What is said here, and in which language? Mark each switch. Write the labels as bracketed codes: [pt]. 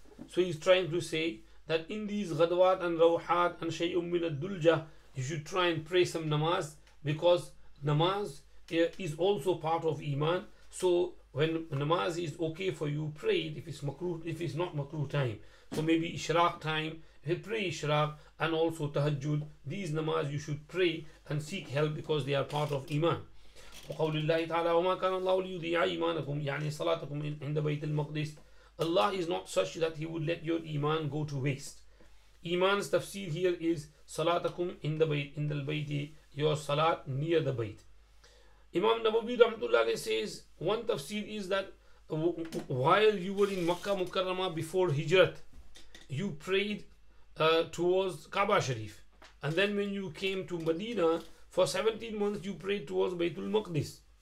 [en] So he's trying to say that in these ghadwat and rawhat and shay'un min ad-dulja, you should try and pray some namaz, because namaz is also part of iman. So when namaz is okay for you, pray it. If it's makruh, if it's not makruh time, so maybe ishraq time, pray ishraq, and also tahajjud. These namaz you should pray and seek help because they are part of iman. [ar] وقول الله تعالى وما كان الله ليضيع إيمانكم يعني صلاتكم عند بيت المقدس. [en] Allah is not such that He would let your iman go to waste. Iman's tafsir here is salatakum in the bayt, your salat near the bayt. Imam Nawawi rahmatullah says one tafsir is that while you were in Makkah Mukarramah before Hijrat, you prayed towards Kaaba Sharif, and then when you came to Medina for 17 months you prayed towards Baytul Maqdis.